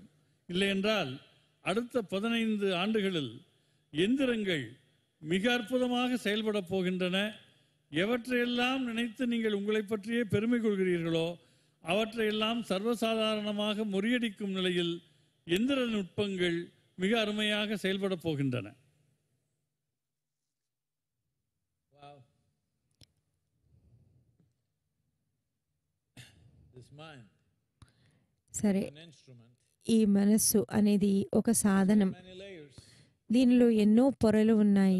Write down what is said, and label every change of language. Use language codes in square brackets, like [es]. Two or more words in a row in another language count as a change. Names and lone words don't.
[ta] இல்லையென்றால் அடுத்த 15 ஆண்டுகளில் எந்திரங்கள் மிக அற்புதமாக செயல்பட போகின்றன. எவற்றையெல்லாம் நினைத்து நீங்கள் உங்களை பற்றியே பெருமை கொள்கிறீர்களோ அவற்றையெல்லாம் சர்வசாதாரணமாக முறியடிக்கும் நிலையில் எந்திர நுட்பங்கள் மிக அருமையாக செயல்பட போகின்றன. [te] సరే, ఈ మనస్సు అనేది ఒక సాధనం. దీనిలో ఎన్నో పొరలు ఉన్నాయి.